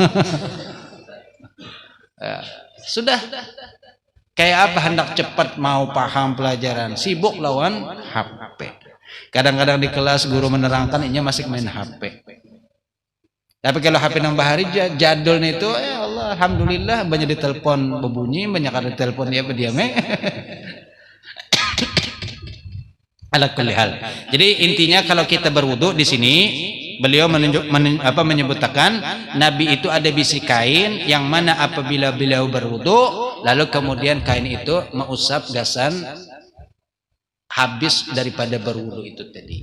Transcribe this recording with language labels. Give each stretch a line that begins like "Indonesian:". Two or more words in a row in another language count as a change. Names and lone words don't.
Banjar: Sudah kayak apa hendak cepat mau paham pelajaran, sibuk lawan HP.
Indonesian: Kadang-kadang di kelas guru menerangkan ini masih main HP.
Banjar: Tapi kalau HP nang bahari jadulnya itu
Arabic: يا الله الحمد لله
Banjar: banyak ditelepon berbunyi, banyak ada telepon dia berdiame.
Arabic: على كل حال.
Indonesian: Jadi intinya kalau kita berwudu di sini beliau menyebutkan Nabi itu ada bisi kain yang mana apabila beliau berwudu lalu kemudian kain itu mengusap gasan habis daripada berwudu itu tadi.